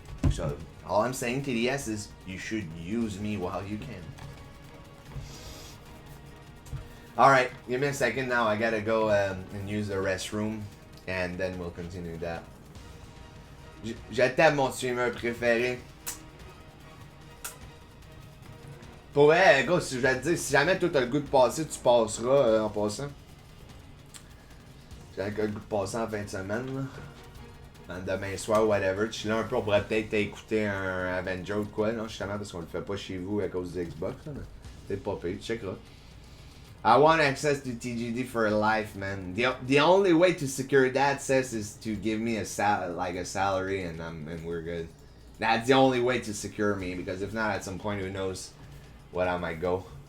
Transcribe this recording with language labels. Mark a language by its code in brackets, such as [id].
[en] So all I'm saying, TDS, is you should use me while you can. All right, give me a second now. I gotta go and use the restroom. And then we'll continue that. [fr] Je t'aime, mon streamer préféré. Pour vrai, gars, si je vais te dire, si jamais toi t'as le goût de passer, tu passeras en passant. J'ai le goût de passer en fin de semaine, là. Demain soir, whatever. Tu l'as un peu, on pourrait peut-être écouter un Avenger ou quoi, non, justement, parce qu'on le fait pas chez vous à cause du Xbox, là. C'est pas pire, tu checkeras. [en] I want access to TGD for life, man. The only way to secure that access is to give me a salary, and we're good. That's the only way to secure me, because if not, at some point, who knows what I might go.